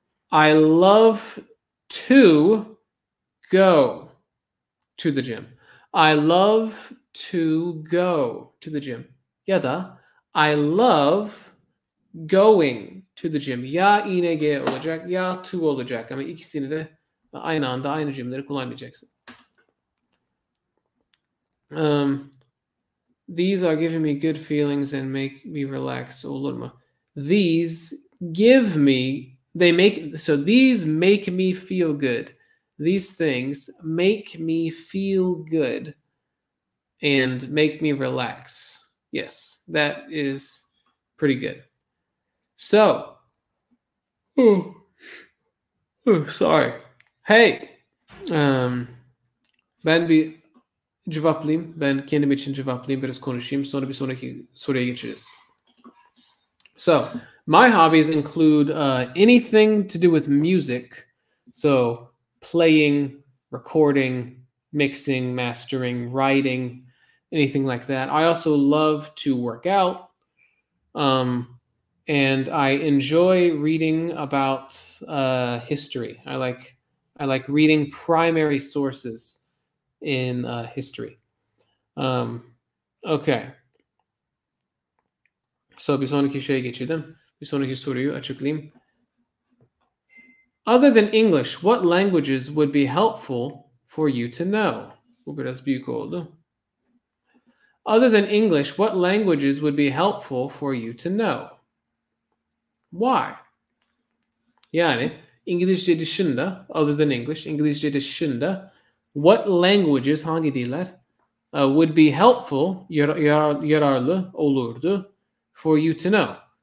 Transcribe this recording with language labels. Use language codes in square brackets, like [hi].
[en] I love to go to the gym. I love to go to the gym. [tr] Ya da [en] I love going to the gym. [tr] Ya ing olacak ya to olacak. Ama ikisini de aynı anda aynı cümleleri kullanmayacaksın. [en] These are giving me good feelings and make me relax. [tr] Olur mu? [en] These give me, these make me feel good. These things make me feel good and make me relax. Yes, that is pretty good. So, sorry. [tr] Hey, ben bir cevaplayayım. Ben kendim için cevaplayayım. Biraz konuşayım. Sonra bir sonraki soruya geçeceğiz. [en] So, my hobbies include anything to do with music. So, playing, recording, mixing, mastering, writing, anything like that. I also love to work out. And I enjoy reading about history. I like reading primary sources in history. Okay. [tr] So bir sonraki şeye geçelim. Bir sonraki soruyu açıklayayım. [en] Other than English, what languages would be helpful for you to know? [tr] Bu biraz büyük oldu. [en] Other than English, what languages would be helpful for you to know? Why? [tr] Yani İngilizce dışında, [en] other than English, [tr] İngilizce dışında [en] what languages, [tr] hangi diller [en] would be helpful, [tr] yararlı olurdu [en] for you to know?